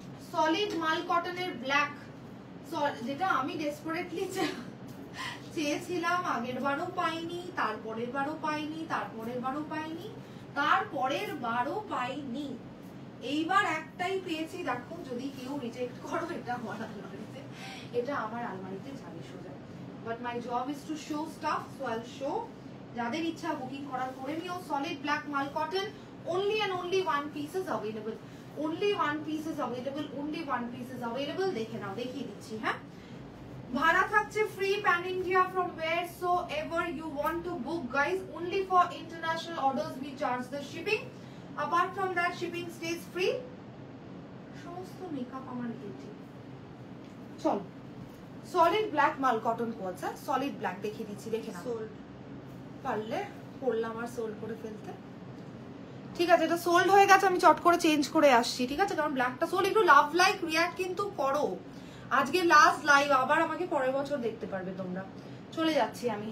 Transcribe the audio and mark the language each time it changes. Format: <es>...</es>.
<bn>Solid মাল কটনের black, যেটা আমি ডেসপারেটলি চেয়েছিলাম, আগের বারও পাইনি, তারপরের বারও পাইনি, তারপরের বারও পাইনি, তারপরের বারও পাইনি, এইবার একটাই পেয়েছি। দেখো যদি কেউ রিজেক্ট করো, এটা আমার আলমারিতে, এটা আমার আলমারিতে যাবে সোজা।</bn> <en>But my job is to show stuff, so I'll show.</en> <bn>যাদের ইচ্ছা বুকিং করার করে নিও।</bn> <en>Solid black mul cotton, only and only one piece is available, only one piece is available, only one piece is available।</en> <bn>দেখে নাও, দেখিয়ে দিচ্ছি। হ্যাঁ ভাড়া থাকছে free pan India</bn> <en>from wheresoever you want to book guys, only for international orders we charge the shipping, apart from that shipping stays free।</en> <bn>সমস্ত makeup আমার Getty. চল solid black মাল কটন কোচ, সলিড ব্ল্যাক দেখিয়ে দিচ্ছি, দেখে নাও।</bn> <en>sold</en> <bn>পারলে পড়লাম are sold করে ফেলতে, ঠিক আছে? এটা সোল্ড হয়ে গেছে, আমি চট করে চেঞ্জ করে আসছি, ঠিক আছে? কারণ ব্ল্যাকটা সোল্ড। একটু লাভ লাইক রিয়াক্ট কিন্তু করো, আজকে লাস্ট লাইভ, আবার আমাকে পরের বছর দেখতে পারবে তোমরা। চলে যাচ্ছি আমি।</bn>